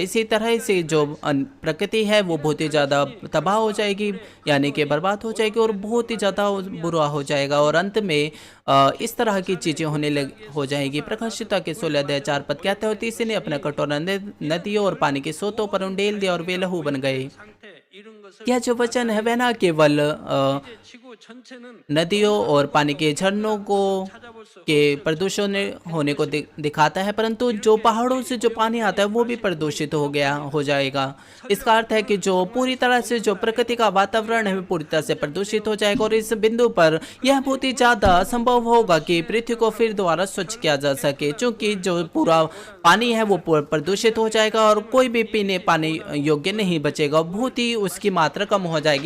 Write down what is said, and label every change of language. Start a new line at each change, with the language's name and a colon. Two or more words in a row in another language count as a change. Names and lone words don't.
Hindi: इसी तरह से जो प्रकृति है वो बहुत ही ज़्यादा तबाह हो जाएगी, यानी कि बर्बाद हो जाएगी और बहुत ही ज़्यादा बुरा हो जाएगा, और अंत में इस तरह की चीज़ें हो जाएगी। प्रकाशिता के 16 अध्याय 4 पद कहते हैं, तीसरे ने अपना कटोरा नदियों और पानी के सोतों पर उंडेल दिया और वे लहू बन गए।
Korean: 상태 이런 것을
Hindi: यह जो वचन है वह ना केवल
Korean: 이제 지구 전체는
Hindi: नदियों और पानी के झरनों को
Korean: 찾아볼 수
Hindi: के प्रदूषण होने को दिखाता है, परंतु जो पहाड़ों से जो पानी आता है वो भी प्रदूषित हो जाएगा। इसका अर्थ है कि जो पूरी तरह से जो प्रकृति का वातावरण है वो पूरी तरह से प्रदूषित हो जाएगा, और इस बिंदु पर यह बहुत ही ज़्यादा असंभव होगा कि पृथ्वी को फिर दोबारा स्वच्छ किया जा सके, क्योंकि जो पूरा पानी है वो प्रदूषित हो जाएगा और कोई भी पीने पानी योग्य नहीं बचेगा, बहुत ही उसकी मात्रा कम हो जाएगी।